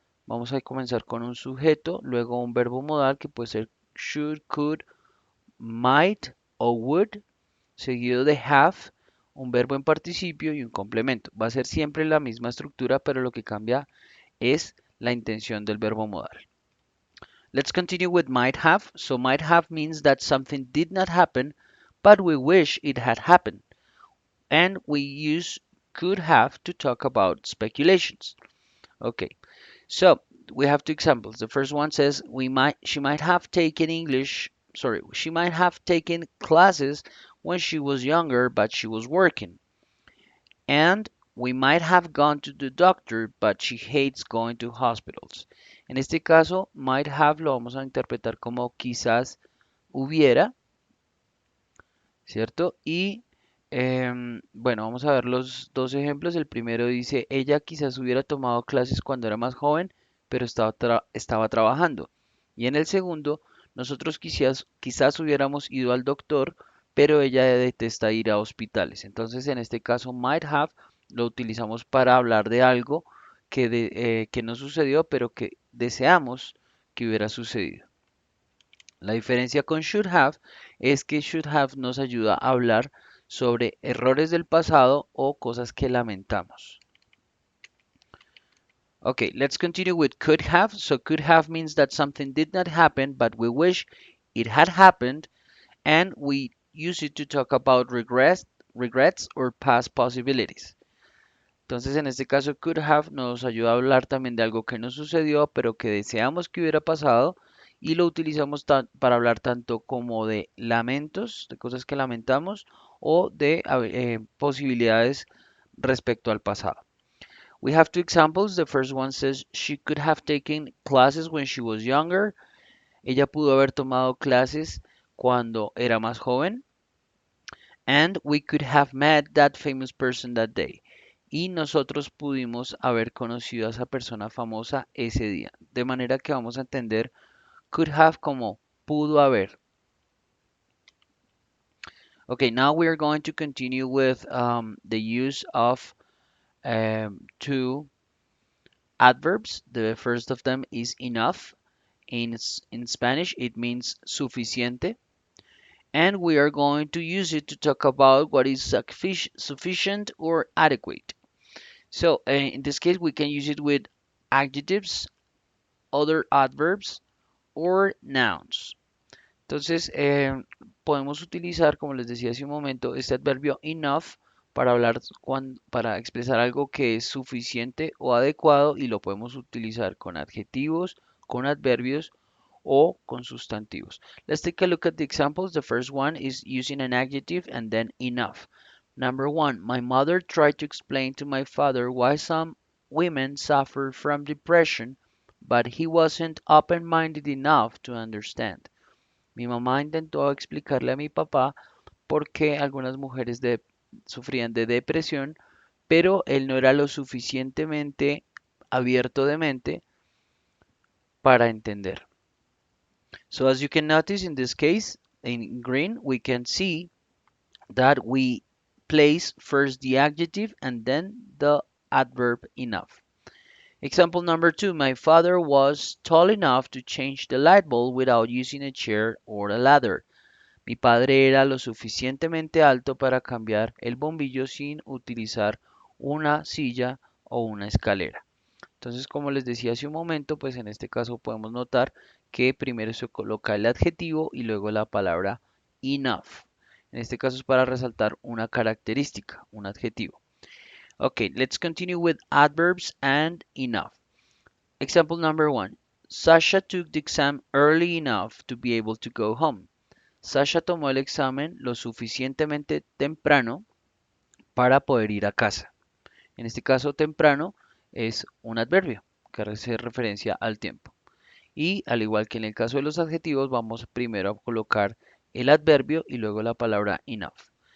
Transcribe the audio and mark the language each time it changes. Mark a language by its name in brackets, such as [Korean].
[Spanish] Vamos a comenzar con un sujeto, luego un verbo modal que puede ser should, could, might o would, seguido de have, un verbo en participio y un complemento. Va a ser siempre la misma estructura, pero lo que cambia es la intención del verbo modal. [English] Let's continue with might have. So might have means that something did not happen, but we wish it had happened. And we use could have to talk about speculations. Okay, so we have two examples. The first one says she might have taken she might have taken classes when she was younger, but she was working. And we might have gone to the doctor, but she hates going to hospitals. [Spanish] En este caso, might have lo vamos a interpretar como quizás hubiera, ¿cierto? Y bueno, vamos a ver los dos ejemplos. El primero dice, ella quizás hubiera tomado clases cuando era más joven, pero estaba trabajando. Y en el segundo, nosotros quizás hubiéramos ido al doctor, pero ella detesta ir a hospitales. Entonces, en este caso, might have lo utilizamos para hablar de algo que no sucedió, pero que deseamos que hubiera sucedido. La diferencia con should have es que should have nos ayuda a hablar sobre errores del pasado o cosas que lamentamos. [English] Okay, let's continue with could have. So could have means that something did not happen, but we wish it had happened, and we use it to talk about regrets or past possibilities. [Spanish] Entonces, en este caso, could have nos ayuda a hablar también de algo que no sucedió, pero que deseamos que hubiera pasado, y lo utilizamos para hablar tanto como de lamentos, de cosas que lamentamos, o de posibilidades respecto al pasado. [English] We have two examples. The first one says she could have taken classes when she was younger. [Spanish] Ella pudo haber tomado clases cuando era más joven. [English] And we could have met that famous person that day. [Spanish] Y nosotros pudimos haber conocido a esa persona famosa ese día. De manera que vamos a entender could have como pudo haber. [English] Okay, now we are going to continue with the use of two adverbs. The first of them is enough. In Spanish, it means suficiente. And we are going to use it to talk about what is sufficient or adequate. So in this case, we can use it with adjectives, other adverbs, or nouns. [Spanish] Entonces, podemos utilizar, como les decía hace un momento, este adverbio enough para hablar, para expresar algo que es suficiente o adecuado y lo podemos utilizar con adjetivos, con adverbios o con sustantivos. [English] Let's take a look at the examples. The first one is using an adjective and then enough. Number one, my mother tried to explain to my father why some women suffer from depression, but he wasn't open-minded enough to understand. [Spanish] Mi mamá intentó explicarle a mi papá por qué algunas mujeres sufrían de depresión, pero él no era lo suficientemente abierto de mente para entender. [English] So as you can notice in this case, in green, we can see that we place first the adjective and then the adverb enough. Example number two, my father was tall enough to change the light bulb without using a chair or a ladder. [Spanish] Mi padre era lo suficientemente alto para cambiar el bombillo sin utilizar una silla o una escalera. Entonces, como les decía hace un momento, pues en este caso podemos notar que primero se coloca el adjetivo y luego la palabra enough. En este caso es para resaltar una característica, un adjetivo. [English] Okay, let's continue with adverbs and enough. Example number one. Sasha took the exam early enough to be able to go home. [Spanish] Sasha tomó el examen lo suficientemente temprano para poder ir a casa. En este caso, temprano es un adverbio. que hace referencia al tiempo. Y al igual que en el caso de los adjetivos, vamos primero a colocar el adverbio y luego la palabra enough.